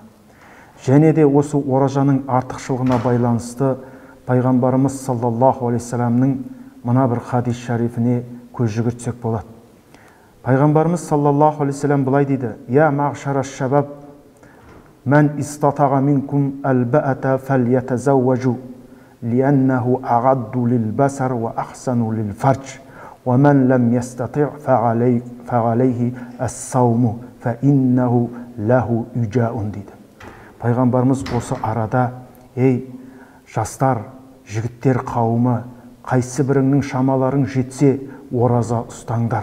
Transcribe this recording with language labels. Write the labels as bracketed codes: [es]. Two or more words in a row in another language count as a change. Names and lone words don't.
[kk] Және де осы оразаның артықшылығына байланысты Пайғамбарымыз [ar] صلى الله عليه وسلم [kk] мына бір хадис шарифіне көз жүгіртсек болады. [ar] Пайғамбарымыз صلى الله عليه وسلم [kk] былай дейді: [ar] يا معشر الشباب، من استطاع منكم الباءة فليتزوج، لأنه أغض للبصر وأحصن للفرج، ومن لم يستطع فعليه الصوم، فإنه له وجاء дейді. [kk] Пайғамбарымыз осы арада: ей жастар, жігіттер қауымы, қайсы біріңнің шамаларың жетсе, ораза ұстаңдар.